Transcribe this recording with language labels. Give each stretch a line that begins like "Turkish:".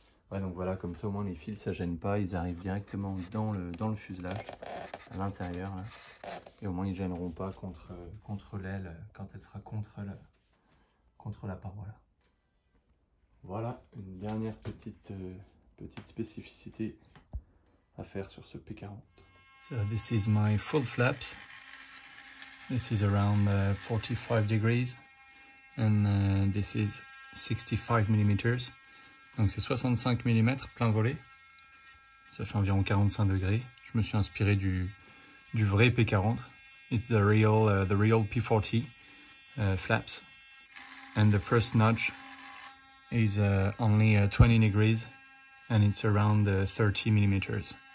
French: Ouais, donc voilà, comme ça au moins les fils ça gêne pas, ils arrivent directement dans le fuselage, à l'intérieur là, et au moins ils gêneront pas contre l'aile quand elle sera contre la paroi là. Voilà une dernière petite spécificité à faire sur ce P40.
English: So this is my full flaps. This is around 45 degrees and this is 65 mm.
French: Donc c'est 65 mm plein volet. Ça fait environ 45 degrés. Je me suis inspiré du vrai P40.
English: It's the real P40 flaps. And the first notch is only 20 degrees and it's around 30 mm.